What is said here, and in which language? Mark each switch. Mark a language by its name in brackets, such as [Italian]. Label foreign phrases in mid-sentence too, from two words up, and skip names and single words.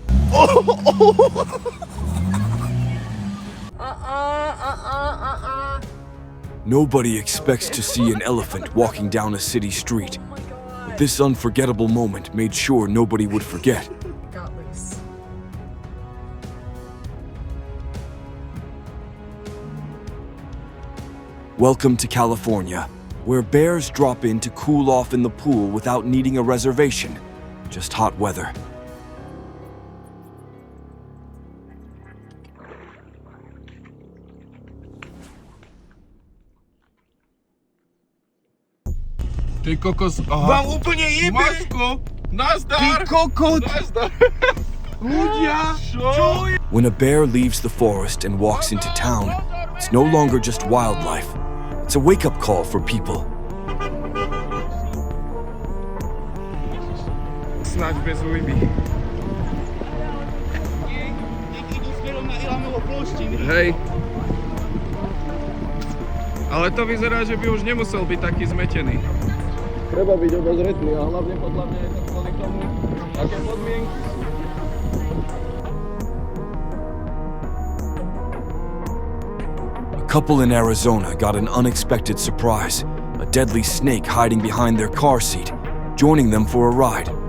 [English] Nobody expects to see an elephant walking down a city street, but this unforgettable moment made sure nobody would forget. Welcome to California, where bears drop in to cool off in the pool without needing a reservation, just hot weather. [Slovak] Ty kokos, Wam úplne jebe! Maško, nazdar! Ty kokot! Nazdar! Ľudia! Čo je? [English] When a bear leaves the forest and walks into town, it's no longer just wildlife. It's a wake-up call for people. [Slovak] Snáď bez ujmy. Hej. Ale to vyzerá, že by už nemusel byť taký zmetený. Treba byť obozretný a hlavne podľa mňa je to kvôli tomu, aké podmienky. [English] A couple in Arizona got an unexpected surprise, a deadly snake hiding behind their car seat, joining them for a ride.